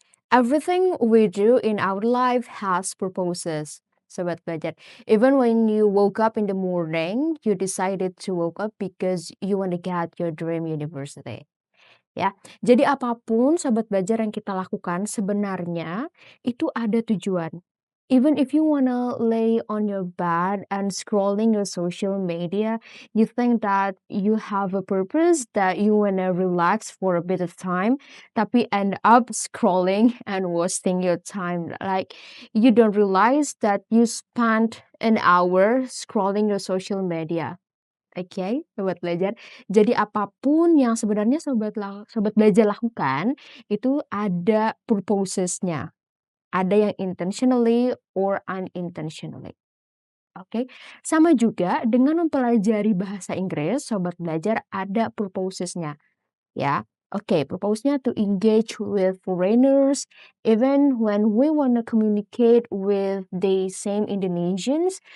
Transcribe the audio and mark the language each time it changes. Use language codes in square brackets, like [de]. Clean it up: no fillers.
[en] Everything we do in our life has purposes. Sobat Belajar, even when you woke up in the morning, you decided to woke up because you want to get your dream university. [id] Ya, jadi apapun Sobat Belajar yang kita lakukan sebenarnya itu ada tujuan. [en] Even if you wanna lay on your bed and scrolling your social media, you think that you have a purpose, that you wanna relax for a bit of time, [id] tapi [en] end up scrolling and wasting your time. Like you don't realize that you spent an hour scrolling your social media. [id] Oke, sobat belajar. Jadi apapun yang sebenarnya sobat belajar lakukan, itu ada purposes-nya. Ada yang [en] intentionally or unintentionally. [id] Oke, sama juga dengan mempelajari bahasa Inggris, sobat belajar ada purposes-nya. [en] Ya, oke, purpose-nya to engage with foreigners, even when we wanna communicate with the same Indonesians.